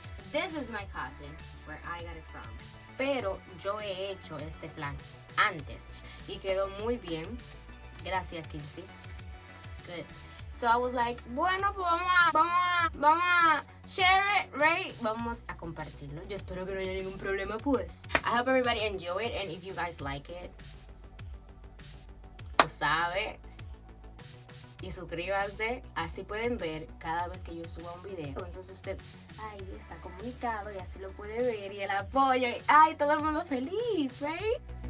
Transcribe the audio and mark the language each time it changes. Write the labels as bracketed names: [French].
[English] This is my cousin, where I got it from. [Spanish] Pero yo he hecho este flan antes y quedó muy bien. Gracias, Kinsey. Good. [English] So I was like, [Spanish] bueno, pues vamos a [English] share it, right? [Spanish] Vamos a compartirlo. Yo espero que no haya ningún problema, pues. [English] I hope everybody enjoy it, and if you guys like it, [Spanish] tú sabes. Y suscríbanse, así pueden ver cada vez que yo suba un video. Entonces usted, ay, está comunicado y así lo puede ver y el apoyo. Y, ay, todo el mundo feliz, right?